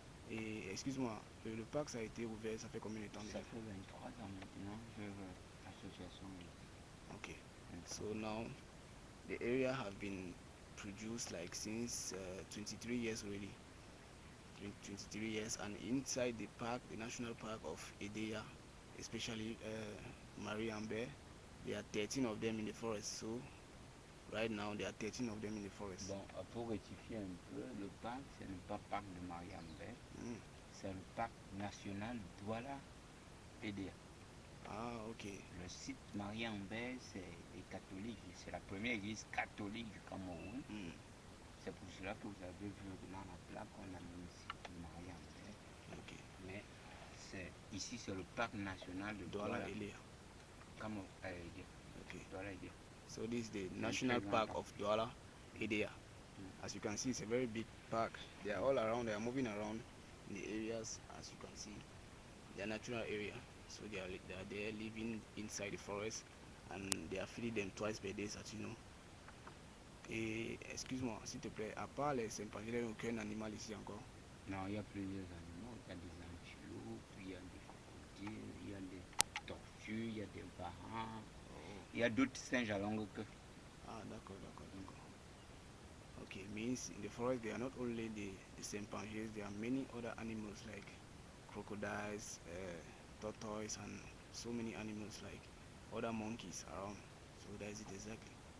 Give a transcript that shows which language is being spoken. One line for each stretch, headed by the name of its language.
French: Et excuse-moi, le parc ça a été ouvert, ça fait combien de temps déjà? Ça fait 23 ans maintenant que l'association est.
English: Okay. So now the area have been produced like since 23 years already. 23 years, and inside the park, the national park of Edea, especially Mariambe, there are 13 of them in the forest. So right now there are 13 of them in the forest.
French: Bon, pour rectifier un peu, le parc, ce n'est pas le parc de Mariambe, c'est le parc national Douala Edea. Ah, ok. Le site Mariambe, c'est les catholiques, c'est la première église catholique du Cameroun. C'est pour cela que vous avez vu dans la plaque qu'on a mis ici Mariambe. Ok. Mais ici, c'est le parc national de Douala Edea. Cameroun.
English: Okay. Douala Edea. So this is the national park of Douala Edea. As you can see, it's a very big park. They are all around, they are moving around in the areas, as you can see. Their natural area. So they are there living inside the forest, and they are feeding them twice per day, as you know.
French: Et excuse-moi, s'il te plaît, à part les chimpanzés, il n'y a aucun animal ici encore? Non, il y a plusieurs animaux. Il y a des antilopes, il y a des crocodiles, il y a des tortues, il y a des varans. Il y a d'autres singes à longue queue. Ah, d'accord.
English: Okay, means in the forest there are not only the chimpanzees, there are many other animals like crocodiles, tortoise, and so many animals like other monkeys around. So that is it exactly.